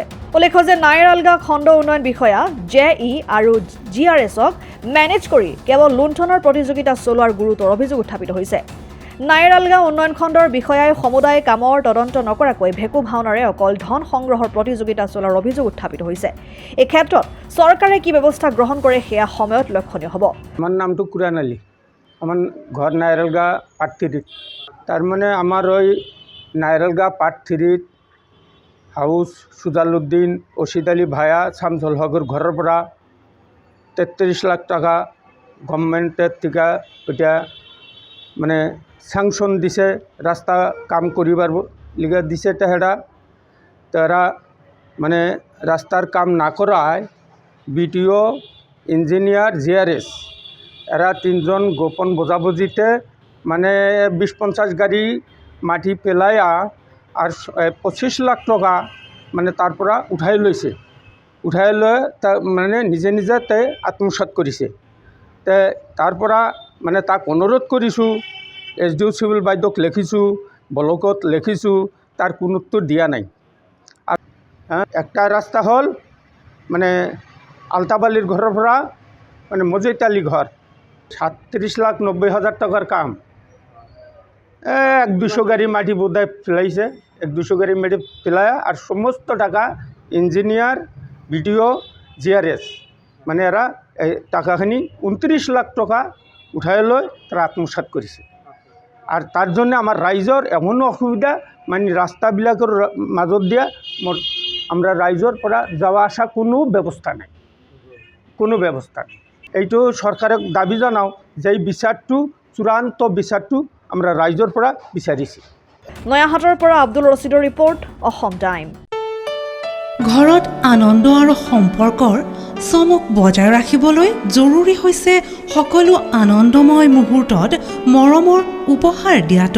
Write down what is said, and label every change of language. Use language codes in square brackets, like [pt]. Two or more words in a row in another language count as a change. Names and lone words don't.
[as] উল্লেখ্য যে নাইৰালগা খণ্ড উন্নয়ন বিষয়া JE আৰু GRSক মেনেজ কৰি কেৱল লুণ্ঠনৰ প্ৰতিযোগিতা চলোৱাৰ গুৰুতৰ অভিযোগ উত্থাপিত হৈছে। নাইৰালগা উন্নয়ন খণ্ডৰ বিষয়াই সমুদায় কামৰ তদন্ত নকৰাকৈ ভেকু ভাওনাৰে অকল ধন সংগ্ৰহৰ প্ৰতিযোগিতা চলোৱাৰ অভিযোগ উত্থাপিত হৈছে। এই ক্ষেত্ৰত চৰকাৰে কি ব্যৱস্থা গ্ৰহণ কৰে সেয়া সময়ত লক্ষণীয় হ'ব। [bn] আমার নামটো কুরান আলী, আমার ঘর নাইরালগা পার্ট 3। তার মানে আমার ওই নাইরালগা পার্ট 3 হাউস সুজালউদ্দিন অসিদ আলী ভায়া শামসুল হকের ঘরের পৰা 33 লাখ টাকা গভর্নমেন্টের থেকে ওইটা মানে স্যাংশন দিছে, রাস্তা কাম করিবার লিগে দিছে। তারা মানে রাস্তার কাম না করায় BTO ইঞ্জিনিয়ার GRS এরা 3 জন গোপন বোঝাবুঝিতে মানে 20-50 গাড়ি মাটি পেলাইয়া আর 25 লাখ টাকা মানে তারপরা উঠাই লৈছে। [as] উঠাই লৈ মানে নিজে নিজে তে আত্মসাৎ কৰিছে। তারপরা মানে তাক অনুরোধ কৰিছোঁ, SDO চিভিল বাইদেউক লিখিছোঁ, ব্লকত লিখিছোঁ, [bn] তার কোনো উত্তর দিয়া নাই। একটা রাস্তা হল মানে আলতাফ আলীর ঘরের পৰা মানে মজিদ আলী ঘর 37,90,000 টাকার কাম 1-200 গাড়ি মাটি বোধহয় ফেলাইছে। 1-200 গাড়ি মাটি ফেলায় আর সমস্ত টাকা ইঞ্জিনিয়ার BTO GRS মানে এরা এই টাকাখিনি 29 লাখ টাকা উঠাই লৈ তারা আত্মসাৎ কৰিছে। আর তার জন্য আমার রাইজর এমন অসুবিধা মানে [as] রাস্তাবিলাকৰ মাজত দিয়া [bn] আমরা রাইজর পৰা যাওয়া আসা কোনো ব্যবস্থা নাই, কোনো ব্যবস্থা নেই। এইটো সরকারক দাবি জানাও যে এই বিচারটো চূড়ান্ত বিচারটো আমরা রাইজর পৰা বিচাৰিছি। [as] নয়াহাটৰ পৰা আব্দুল ৰছিদৰ ৰিপৰ্ট, অসম টাইম। ঘৰত আনন্দ আৰু সম্পৰ্কৰ চমক বজাই ৰাখিবলৈ জৰুৰী হৈছে সকলো আনন্দময় মুহূৰ্তত মৰমৰ উপহাৰ দিয়াটো।